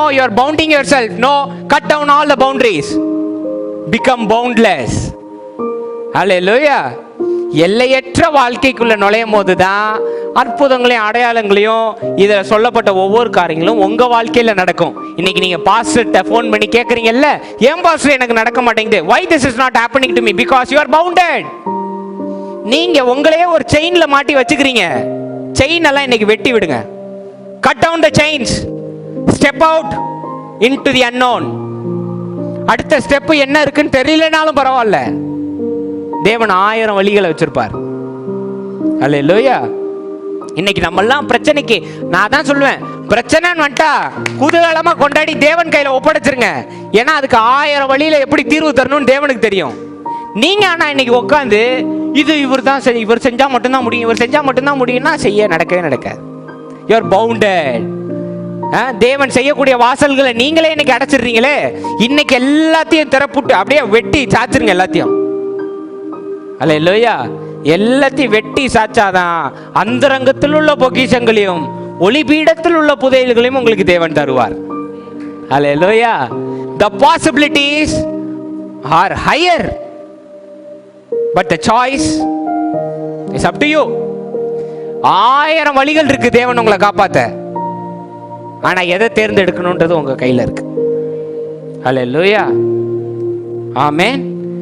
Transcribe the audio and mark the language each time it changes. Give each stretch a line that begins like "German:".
English: No, you are bounding yourself. No, cut down all the boundaries, become boundless. Hallelujah.
Tamil: எல்லையற்ற வாழ்க்கைக்குள்ள நுழையும் போதுதான் அற்புதங்களையும் அடையாளங்களையும் இதில் சொல்லப்பட்ட ஒவ்வொரு காரியங்களும் உங்க வாழ்க்கையில நடக்கும். இன்னைக்கு நீங்க பாஸ்டர்ட்ட ஃபோன் பண்ணி கேட்குறீங்கல்ல, ஏன் பாஸ்டர் எனக்கு நடக்க மாட்டேங்குது?
English: why this is not happening to me? because you are bounded.
Tamil: நீங்க உங்களையே ஒரு செயின்ல மாட்டி வச்சுக்கிறீங்க. செயின் எல்லாம் இன்னைக்கு வெட்டி விடுங்க.
English: Cut down the chains, step out into the unknown.
Tamil: அடுத்த ஸ்டெப் என்ன இருக்குன்னு தெரியலனாலும் பரவாயில்ல, தேவன் 1000 வழிகளை வச்சிருப்பார். அல்லேலூயா. இன்னைக்கு நம்ம எல்லாம் பிரச்சனைக்கு, நான் தான் சொல்லுவேன், பிரச்சனைன்னு வந்துட்டா குதூகலமா கொண்டாடி தேவன் கையில ஒப்படைச்சிருங்க. ஏன்னா அதுக்கு 1000 வழியில எப்படி தீர்வு தரணும்னு தேவனுக்கு தெரியும். நீங்க ஆனா இன்னைக்கு உட்காந்து இது இவர் செஞ்சா மட்டும்தான் முடியும், இவர் செஞ்சா மட்டும்தான் முடியும்னா நடக்கவே நடக்காது.
English: You are bounded.
Tamil: தேவன் செய்யக்கூடிய வாசல்களை நீங்களே இன்னைக்கு அடைச்சிடுறீங்களே. இன்னைக்கு எல்லாத்தையும் திறப்புட்டு அப்படியே வெட்டி சாச்சிருங்க எல்லாத்தையும். அல்லேலூயா. எல்லாத்தையும் வெட்டி சாச்சாதான் அந்தரங்கத்தில் உள்ள பொக்கிஷங்களையும் ஒளிபீடத்தில் உள்ள புதையல்களையும் உங்களுக்கு தேவன் தருவார். அல்லேலூயா.
English: The possibilities are higher, but the choice is up to you.
Tamil: 1000 வழிகள் இருக்கு தேவன் உங்களை காப்பாத்த. ஆனா எதை தேர்ந்தெடுக்கணும்ன்றது உங்க கையில இருக்கு. அல்லேலூயா. ஆமென்.